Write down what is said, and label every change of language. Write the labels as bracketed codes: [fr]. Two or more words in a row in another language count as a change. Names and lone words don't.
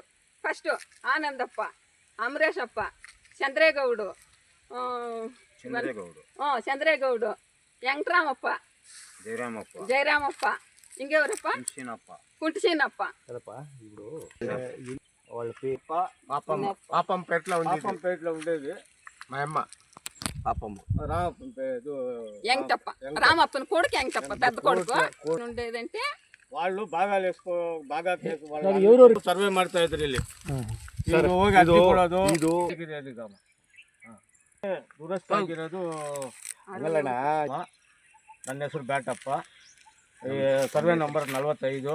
[te] ఫస్ట్ ఆనందప్ప, అమరేషప్ప, చంద్రేగౌడు, చంద్రేగౌడు, వెంకటరామప్ప, జయరామప్ప, ఇంకెవరప్ప, కుంటిసీనప్ప. వాళ్ళ పాపంపేటలో ఉండేది మా అమ్మ పాపమ్మ. వెంకటప్ప రామప్పని కొడుకు వెంకటప్ప పెద్ద కొడుకు ఉండేదంటే [kn] వాళ్ళు ಬಾಗ ಸರ್ವೆ ಮಾಡ್ತಾ ಇದ್ರು ಇಲ್ಲಿ. ದೂರಸ್ಥಾಗಿರೋದು ಅಲ್ಲಣ್ಣ. ನನ್ನ ಹೆಸರು ಬ್ಯಾಟಪ್ಪ, ಸರ್ವೆ ನಂಬರ್ 45.